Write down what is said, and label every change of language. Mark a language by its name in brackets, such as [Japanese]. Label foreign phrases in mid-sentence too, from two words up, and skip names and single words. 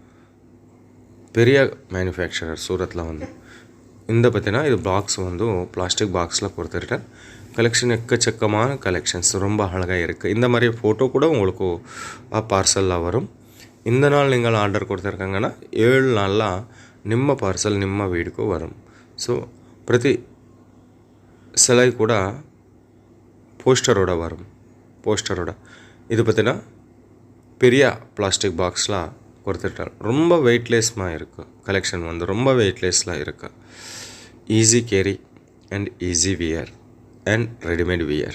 [Tamil] பெரிய மேனுஃபேக்சரர் சூரத்தில் வந்து இந்த பார்த்தீங்கன்னா இது பாக்ஸ் வந்து [English] plastic boxil [Tamil] கொடுத்துருட்டேன். கலெக்ஷன் எக்கச்சக்கமான கலெக்ஷன்ஸ் ரொம்ப அழகாக இருக்குது. இந்த மாதிரி ஃபோட்டோ கூட உங்களுக்கு பார்சலில் வரும். இந்த நாள் நீங்கள் ஆர்டர் கொடுத்துருக்காங்கன்னா 7 நாளில் [Kannada] ನಿಮ್ಮ ಪಾರ್ಸಲ್ ನಿಮ್ಮ [Tamil] வீடுக்கு வரும். ஸோ ಪ್ರತಿ சிலை கூட போஸ்டரோட வரும். இது பார்த்தீங்கன்னா பெரிய [English] plastic boxil [Tamil] கொடுத்துட்டால் ரொம்ப வெயிட்லெஸ்மாக இருக்குது. கலெக்ஷன் வந்து ரொம்ப வெயிட்லெஸ்ஸில் இருக்குது. [English] easy carry and easy wear and readymade wear.